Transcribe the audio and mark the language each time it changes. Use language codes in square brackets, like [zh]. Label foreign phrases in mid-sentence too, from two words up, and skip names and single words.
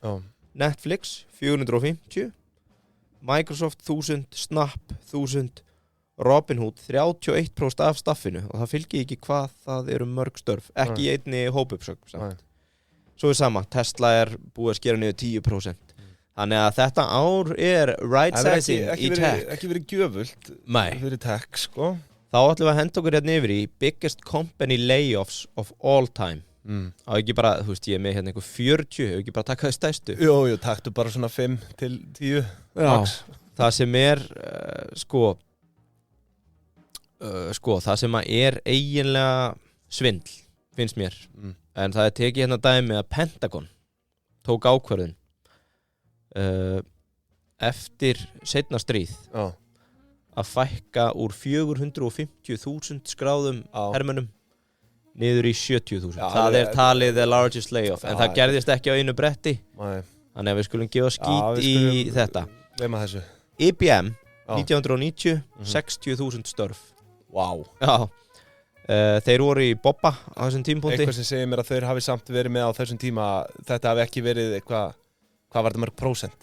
[is] Netflix 450, Microsoft 1000, Snap 1000, Robinhood 31% af staffinu og það fylgir ekki hvað það eru mörg störf, ekki í einni hópuppsögn samt. Svo er sama, Tesla er búið að skera niður 10%. Þannig að þetta ár er [en] right sizing [is] í tech. Ekki verið gjöfult fyrir tech sko. Þá ætlum við að henda okkur hérna yfir í [en] biggest company layoffs of all time. [is] Á ekki bara, þú veist, ég er með hérna einhver 40, hefur ekki bara takkað stærstu? Jú, taktu bara svona 5 til 10 max. Það sem er, það sem er eiginlega svindl, finnst mér. En það er tekið hérna dæmi að Pentagon tók ákvörðun eftir seinna stríð að fækka úr 450.000 skráðum hermönnum niður í 70.000. Það er talið [en] the largest layoff, [is] en það gerðist ekki á einu bretti. Þannig að við skulum gefa skít í þetta. Gleyma þessu. IBM, 1990, 60.000 störf. Vá. Já. Þeir voru í bobba á þessum tímapunkti. Eitthvað sem segir mér að þeir hafi samt verið með á þessum tíma, þetta hafi ekki verið eitthvað, hvað var þetta mörg prósent?